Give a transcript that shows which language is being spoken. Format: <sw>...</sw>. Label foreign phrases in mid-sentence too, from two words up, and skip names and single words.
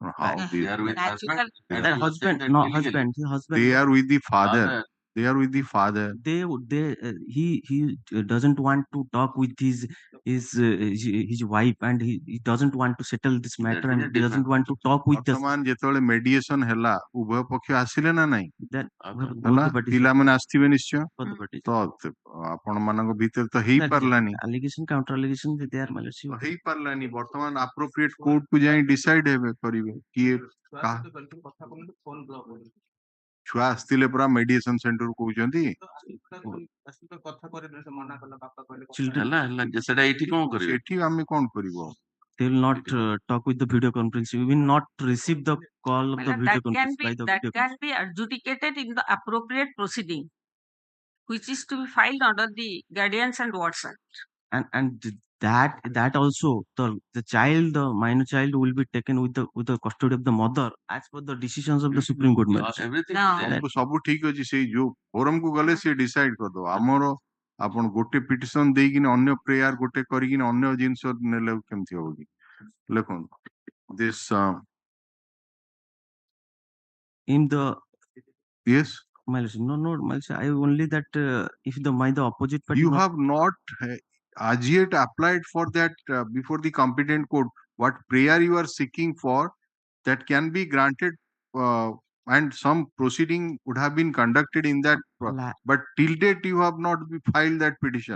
<en>How They are with husband. Husband. They are with the father. They are with the father. He doesn't want to talk with his wife, and he doesn't want to settle this matter, and he doesn't want to talk with the.</en> <or>ଯେତେବେଳେ mediation ହେଲା ଉଭୟ ପକ୍ଷ ଆସିଲେ ନା ନାହିଁ? ହେଲା ପିଲାମାନେ ଆସିଥିବେ ନିଶ୍ଚୟ। ତ ଆପଣ ମାନଙ୍କ ଭିତରେ ତ ହେଇ ପାରିଲାନି।</or> <en>Allegation counter allegation they are malicious.</en> <or>ହେଇ ପାରିଲାନି। ବର୍ତ୍ତମାନ</or> <en>appropriate court</en> <or>କୁ ଯାଇ decide ହେବେ କରିବେ କିଏ ଛୁଆ ଆସିଥିଲେ ପୁରା</or> <en>mediation center</en> <or>କହୁଛନ୍ତି। ସେଟା ଏଠି କଣ କରିବେ? ଏଠି ଆମେ କଣ କରିବୁ?</or> <en>They will not talk with the video conference. We will not receive the call of the video conference by the that can be adjudicated in the appropriate proceeding, which is to be filed under the Guardians and Wards Act. And that also the child, the minor child, will be taken with the custody of the mother as per the decisions of the Supreme Court.</en> <or>ସବୁ ଠିକ ଅଛି, ସେଇ ଯୋଉ ଫୋରମ କୁ ଗଲେ ସେ ଡିସାଇଡ କରିଦବ। ଆମର ଆପଣ ଗୋଟେ ପିଟିସନ ଦେଇକିନି ଅନ୍ୟ ପ୍ରେୟାର ଗୋଟେ କରିକିନି ଅନ୍ୟ ଜିନିଷ ନେଲେ କେମିତି ହବ କି? ଦେଖନ୍ତୁ this</or> <en>in the yes I only that if the opposite party you have not as yet applied for that before the competent court. What prayer you are seeking for, that can be granted and some proceeding would have been conducted in that, but till date you have not filed that petition.</en>